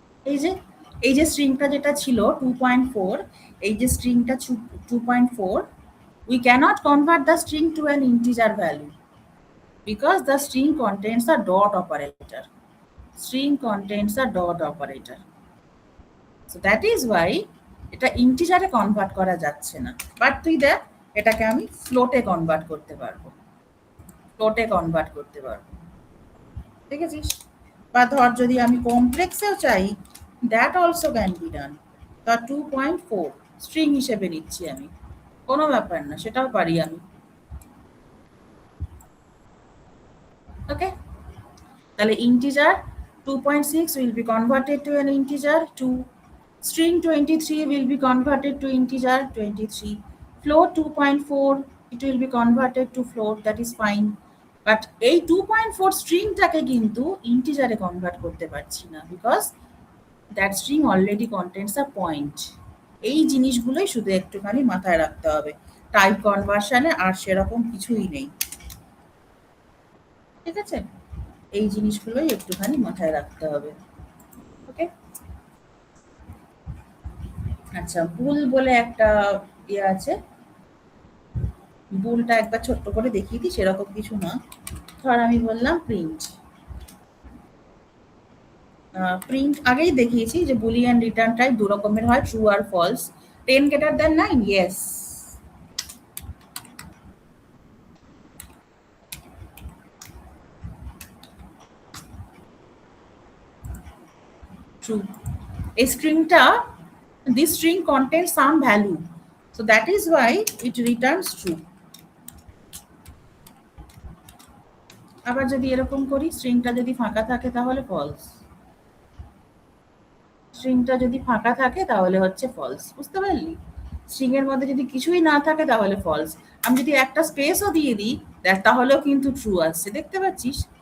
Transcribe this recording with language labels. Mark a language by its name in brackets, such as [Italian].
[Bangla] এই যে এই যে স্ট্রিংটা যেটা ছিল 2.4, এই যে স্ট্রিংটা 2.4, [English] we cannot convert the string to an integer value because the string contains a dot operator, string contains a dot operator, so that is why [Bangla] এটা ইন্টিজারে কনভার্ট করা যাচ্ছে না। বাট তুই দেখ, এটাকে আমি ফ্লোটে কনভার্ট করতে পারবো, ফ্লোটে কনভার্ট করতে পারবো, দেখেছিস? বা ধর যদি আমি কমপ্লেক্সেও চাই, [English] that also can be done, [Bangla] তা 2.4 স্ট্রিং হিসেবে নিচ্ছি আমি, কোনো ব্যাপার না, সেটাও পারি আমি, ওকে। তাহলে [English] Integer 2.6 will be converted to an integer 2, String 23 will be converted to integer 23. Float 2.4, it will be converted to float, that is fine. [Bangla] But এই 2.4 স্ট্রিংটাকে কিন্তু ইন্টিজারে কনভার্ট করতে পারছি না, [English] Because that string already contents a point. [Bangla] এই জিনিসগুলোই শুধু একটুখানি মাথায় রাখতে হবে। টাইপ কনভার্সনে আর সেরকম কিছুই নেই, ঠিক আছে? এই জিনিসগুলোই একটুখানি মাথায় রাখতে হবে। ওকে, আচ্ছা, ভুল বলে একটা ইয়ে আছে, ভুলটা একবার ছোট্ট করে দেখিয়ে দিই, সেরকম কিছু না। ধর আমি বললাম প্রিন্ট, প্রিন্ট আগেই দেখিয়েছি যে বুলিয়ান রিটার্ন টাইপ দু রকমের হয়, ট্রু আর false. [English] 10 greater than 9, yes, true. [Bangla] এই স্ট্রিংটা, [English] this string contains some value, so that is why it returns true. [Bangla] আবার যদি এরকম করি, স্ট্রিংটা যদি ফাঁকা থাকে তাহলে ফলস, স্ট্রিংটা যদি ফাঁকা থাকে তাহলে হচ্ছে ফলস, বুঝতে পারলি? স্ট্রিং এর মধ্যে যদি কিছুই না থাকে তাহলে ফলস। আমি যদি একটা স্পেসও দিয়ে দিই, দেখ তাহলেও কিন্তু ট্রু আসছে, দেখতে পাচ্ছিস?